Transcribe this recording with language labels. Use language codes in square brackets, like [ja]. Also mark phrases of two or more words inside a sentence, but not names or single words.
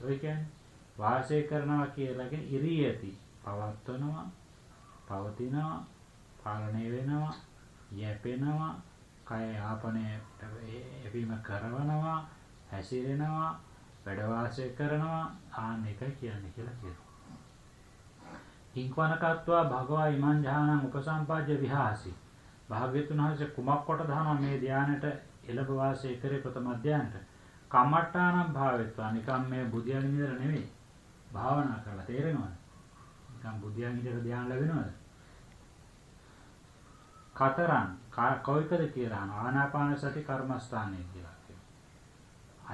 [si] ඔය කියන්නේ වාසය කරනවා කියලා කියන්නේ ඉරියති පවත්වනවා පවතිනවා පාලනය වෙනවා යැපෙනවා කය යාපනය එවීම කරනවා හැසිරෙනවා වැඩ වාසය කරනවා ආන්න එක කියන්නේ කියලා කියනවා. [pi] කිංකවනකත්වා භගවා ඉමං ඥානං උපසම්පජ්ජ විහාසි [si] භාග්‍යතුන් වහන්සේ කුමක් කොට දහනවා මේ ධානයට එළඹ වාසය කරේ ප්‍රථම ධානයට. [pi] කම්මට්ටානම් භාවෙත්වා [si] නිකම් මේ බුදියාගෙන ඉඳලා නෙවෙයි. භාවනා කරලා තේරෙනවද? නිකම් බුදියාගෙන ඉඳලා ධානය ලැබෙනවද? කතරන් කොයිකද කියලා ආනාපාන සති කර්මස්ථානය කියලා කියනවා.